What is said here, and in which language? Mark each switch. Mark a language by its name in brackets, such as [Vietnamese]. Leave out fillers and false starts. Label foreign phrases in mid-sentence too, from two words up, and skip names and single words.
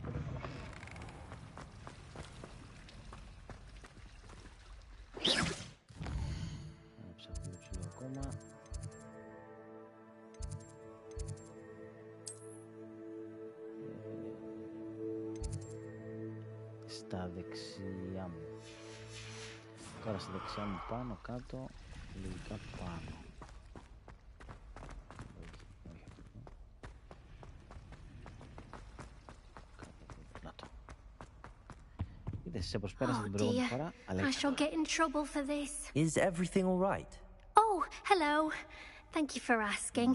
[Greek] Να ψαχουλέψω λίγο ακόμα. Στα δεξιά μου. Τώρα στα δεξιά μου πάνω, κάτω, λογικά πάνω. [English] Oh dear, I shall get in trouble for this. Is everything all right? Oh, hello. Thank you for asking.